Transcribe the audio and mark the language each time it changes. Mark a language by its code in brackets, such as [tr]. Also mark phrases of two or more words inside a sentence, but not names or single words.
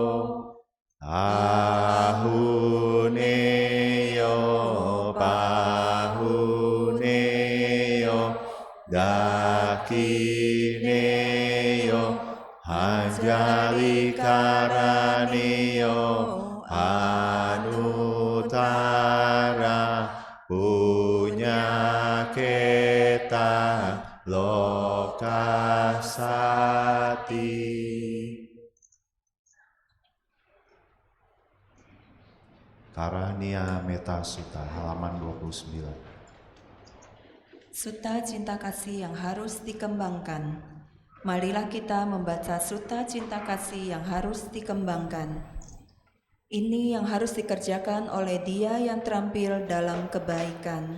[pi] ahuneyo pahuneyo dakineyo anjali karaneyo anutara punya kita lokasati. [id] Karania Metta Sutta halaman 29. Sutta cinta kasih yang harus dikembangkan. Marilah kita membaca sutta cinta kasih yang harus dikembangkan. Ini yang harus dikerjakan oleh dia yang terampil dalam kebaikan.